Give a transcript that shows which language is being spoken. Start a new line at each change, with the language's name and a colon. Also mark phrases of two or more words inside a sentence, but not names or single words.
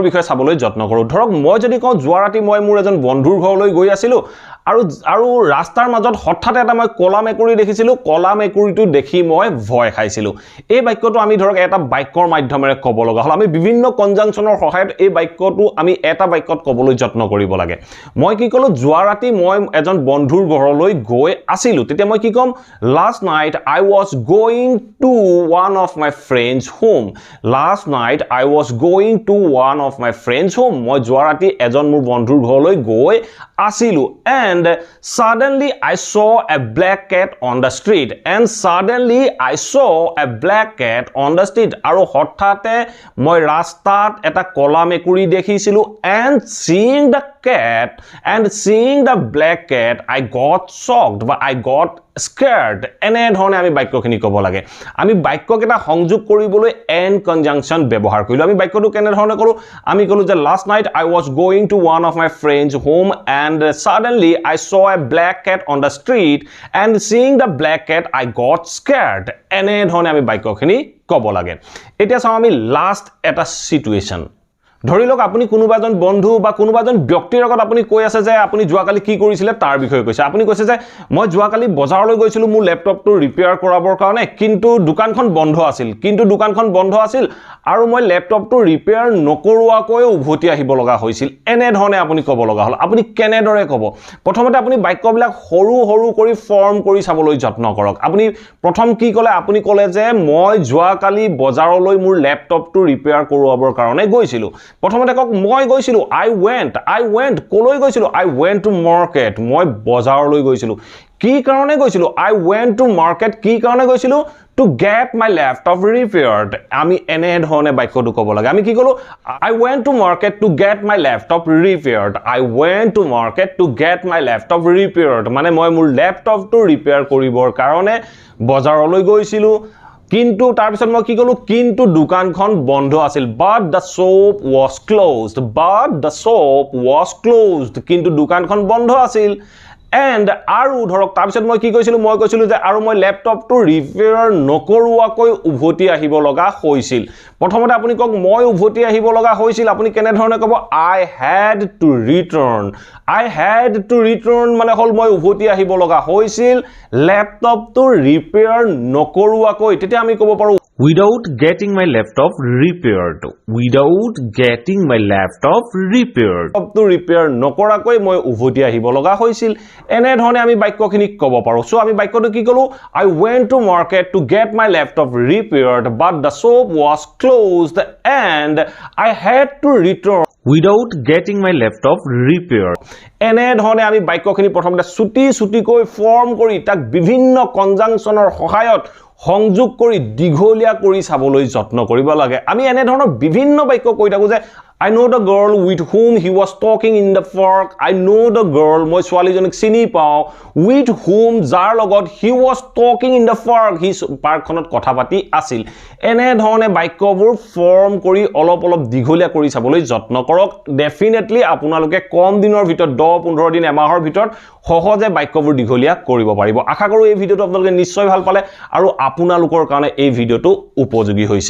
Assamese: বিষয়ে চাবলৈ যত্ন কৰো ধৰক মই যদি কওঁ যোৱা ৰাতি মই মোৰ এজন বন্ধুৰ ঘৰলৈ গৈ আছিলো আৰু ৰাস্তাৰ মাজত হঠাৎ এটা মই কলা মেকুৰী দেখিছিলো কলা মেকুৰীটো দেখি মই ভয় খাইছিলো এই বাক্যটো আমি ধৰক এটা বাক্যৰ মাধ্যমেৰে ক'ব লগা হল আমি বিভিন্ন কনজাংচনৰ সহায়ত এই বাক্যটো আমি এটা বাক্যত ক'বলৈ যত্ন কৰিব লাগে মই কি কলো যোৱা ৰাতি মই এজন বন্ধুৰ ঘৰলৈ গৈ আছিলো তেতিয়া মই কি কম
English: last night I was going to one of my friends home
Assamese: মই যোৱা ৰাতি এজন মোৰ বন্ধুৰ ঘৰলৈ গৈ আছিলো
English: and suddenly I saw a black cat on the street
Assamese: আৰু হঠাতে মই ৰাস্তাত এটা কলা মেকুৰী দেখিছিলো
English: and seeing the black cat I got shocked
Assamese: বা
English: I got scared
Assamese: এনে ধৰণে আমি বাক্যখিনি ক'ব লাগে আমি বাক্যকেইটা সংযোগ কৰিবলৈ
English: and conjunction
Assamese: ব্যৱহাৰ কৰিলো আমি বাক্যটো কেনে ধৰণে কৰো আমি কলো যে
English: last night I was going to one of my friends home and suddenly I saw a black cat on the street and seeing the black cat I got scared
Assamese: এনে ধৰণে আমি বাক্যখিনি ক'ব লাগে এতিয়া চাও আমি লাষ্ট এটা সিচুৱেচন ধৰি লওক আপুনি কোনোবা এজন বন্ধু বা কোনোবা এজন ব্যক্তিৰ লগত আপুনি কৈ আছে যে আপুনি যোৱাকালি কি কৰিছিলে তাৰ বিষয়ে কৈছে আপুনি কৈছে যে মই যোৱাকালি বজাৰলৈ গৈছিলো মোৰ ল্যাপটপটো ৰিপেয়াৰ কৰাবৰ কাৰণে কিন্তু দোকানখন বন্ধ আছিল আৰু মই ল্যাপটপটো ৰিপেয়াৰ নকৰোৱাকৈ উভতি আহিব লগা হৈছিল এনে ধৰণে আপুনি ক'ব লগা হল আপুনি কেনেদৰে ক'ব প্ৰথমতে আপুনি বাক্যবিলাক সৰু সৰু কৰি ফৰ্ম কৰি চাবলৈ যত্ন কৰক আপুনি প্ৰথম কি ক'লে আপুনি ক'লে যে মই যোৱাকালি বজাৰলৈ মোৰ ল্যাপটপটো ৰিপেয়াৰ কৰোৱাবৰ কাৰণে গৈছিলো প্ৰথমতে কক মই গৈছিলো
English: I went
Assamese: কলৈ গৈছিলো
English: I went to market
Assamese: মই বজাৰলৈ গৈছিলো কি কাৰণে গৈছিলো
English: I went to market
Assamese: কি কাৰণে গৈছিলো
English: to get my laptop repaired
Assamese: আমি এনে ধৰণে বাক্যটো ক'ব লাগে আমি কি কলো
English: I went to market to get my laptop
Assamese: repaired মানে মই মোৰ ল্যাপটপটো ৰিপেয়াৰ কৰিবৰ কাৰণে বজাৰলৈ গৈছিলো কিন্তু তাৰ পিছত মই কি কলো কিন্তু দোকানখন বন্ধ আছিল
English: but the shop
Assamese: was কিন্তু দোকানখন বন্ধ আছিল and আৰু ধৰক তাৰ পিছত মই কি কৈছিলো মই কৈছিলো যে আৰু মই ল্যাপটপটো ৰিপেয়াৰ নকৰোৱাকৈ উভতি আহিব লগা হৈছিল প্ৰথমতে আপুনি কক মই উভতি আহিব লগা হৈছিল আপুনি কেনে ধৰণে ক'ব
English: I had to return
Assamese: মানে হল মই উভতি আহিব লগা হৈছিল ল্যাপটপটো ৰিপেয়াৰ নকৰোৱাকৈ তেতিয়া আমি ক'ব পাৰো
English: without getting my laptop repaired
Assamese: ল্যাপটপটো ৰিপেয়াৰ নকৰাকৈ মই উভতি আহিব লগা হৈছিল এনে ধৰণে আমি বাক্যখিনি ক'ব পাৰো সো আমি বাক্যটো কি কলো
English: I went to market to get my laptop repaired but the shop was closed and I had to return without getting my laptop repaired
Assamese: এনে ধৰণে আমি বাক্যখিনি প্ৰথমতে ছুটি ফৰ্ম কৰি তাক বিভিন্ন কনজাংচনৰ সহায়ত সংযোগ কৰি দীঘলীয়া কৰি চাবলৈ যত্ন কৰিব লাগে আমি এনে ধৰণৰ বিভিন্ন বাক্য কৈ থাকো যে
English: I know the girl with whom he was talking in the park. I know the girl,
Assamese: মই ছোৱালীজনীক চিনি পাওঁ,
English: with whom,
Assamese: যাৰ লগত
English: he was talking in the park, he
Assamese: পাৰ্কখনত কথা পাতি আছিল। এনে ধৰণে বাক্যবোৰ ফৰ্ম কৰি অলপ দীঘলীয়া কৰি চাবলৈ যত্ন কৰক। ডেফিনেটলি আপোনালোকে কম দিনৰ ভিতৰত 10-15 দিন এমাহৰ ভিতৰত সহজে বাক্যবোৰ দীঘলীয়া কৰিব পাৰিব। আশা কৰোঁ এই ভিডিঅ'টো আপোনালোকে নিশ্চয় ভাল পালে আৰু আপোনালোকৰ কাৰণে এই ভিডিঅ'টো উপযোগী হৈছে।